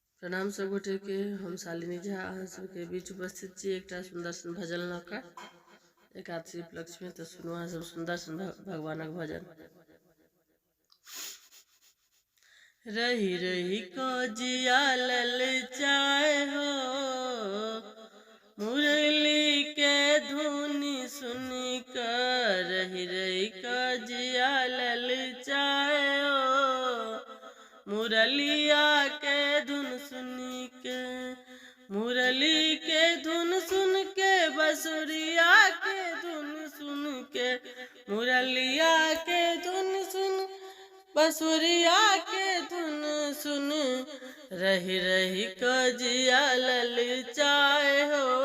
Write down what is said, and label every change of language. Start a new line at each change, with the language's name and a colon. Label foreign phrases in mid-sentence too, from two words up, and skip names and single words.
Maithili: प्रणाम सब गोटे के। हम शालिनी झा अहाँ सबके बीच उपस्थित छी एकटा सुंदर सन भजन लऽ कऽ। एकादशी उपलक्ष्य में तो सुनू अहाँ सब सुंदर सन भगवानक भजन।
Bhojpuri: रही रही को जिया ललचाए हो, मुरली के धुनी सुन कर रही रही को जिया ललचाए हो, मुरलिया के धुन सुन के, मुरली के धुन सुन के, बसुरिया के धुन सुन के, मुरलिया के धुन सुन, बसुरिया के धुन सुन, रही रही को जिया ललचाए हो,